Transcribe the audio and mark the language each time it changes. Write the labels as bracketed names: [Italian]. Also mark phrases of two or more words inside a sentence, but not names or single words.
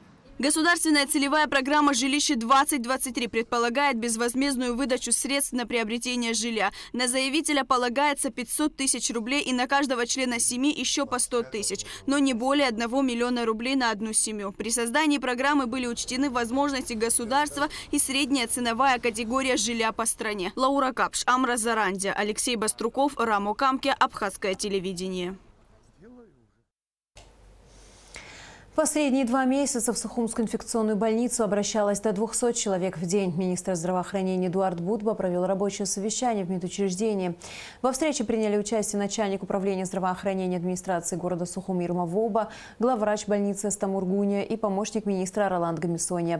[Russian] Государственная целевая программа «Жилище-2023» предполагает безвозмездную выдачу средств на приобретение жилья. На заявителя полагается 500 тысяч рублей и на каждого члена семьи еще по 100 тысяч, но не более 1 миллиона рублей на одну семью. При создании программы были учтены возможности государства и средняя ценовая категория жилья по стране. Лаура Капш, Амра Зарандия, Алексей Баструков, Рамо Камке, Абхазское телевидение. В последние 2 месяца в Сухумскую инфекционную больницу обращалось до 200 человек в день. Министр здравоохранения Эдуард Будба провел рабочее совещание в медучреждении. Во встрече приняли участие начальник управления здравоохранения администрации города Сухум Ирма Воба, главврач больницы Астамур Гуня и помощник министра Роланд Гамисония.